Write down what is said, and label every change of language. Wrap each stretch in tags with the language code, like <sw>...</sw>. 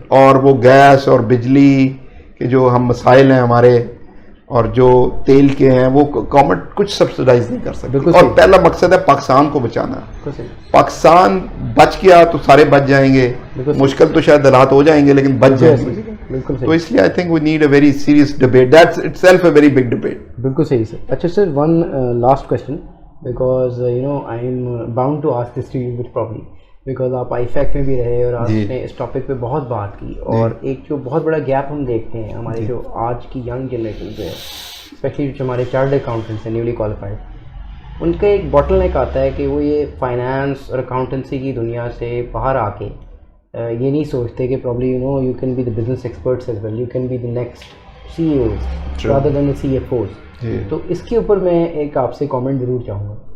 <ur>اور وہ گیس اور بجلی کے جو ہم مسائل ہیں ہمارے, اور جو تیل کے ہیں, وہ گورنمنٹ کچھ سبسڈائز نہیں کر سکتی. اور پہلا مقصد ہے پاکستان کو بچانا. پاکستان بچ گیا تو سارے بچ جائیں گے, مشکل تو شاید حالات ہو جائیں گے لیکن بچ جائیں گے. تو اس لیے</ur> <en>I think we need a very serious debate, that's itself a very big debate.</en> <ur>بالکل صحیح سر.</ur> <en>اچھا sir, one last question, because you know I am bound to ask this to you which probably, because</en> <ur>آپ آئی fact میں بھی رہے اور آپ نے اس ٹاپک پہ بہت بات کی. اور ایک جو بہت بڑا گیپ ہم دیکھتے ہیں ہمارے جو آج کی ینگ جنریشن پہ ہے, اسپیشلی جو ہمارے چارٹرڈ اکاؤنٹنٹس ہیں نیولی کوالیفائڈ, ان کا ایک باٹل نیک آتا ہے کہ وہ یہ فائنانس اور اکاؤنٹنسی کی دنیا سے باہر آ کے یہ نہیں سوچتے کہ</ur> <en>Probably you know you can be the business experts as well, you can be the next CEOs rather than the CFOs.</en> <ur>تو اس کے اوپر میں ایک آپ سے کامنٹ ضرور چاہوں گا.</ur>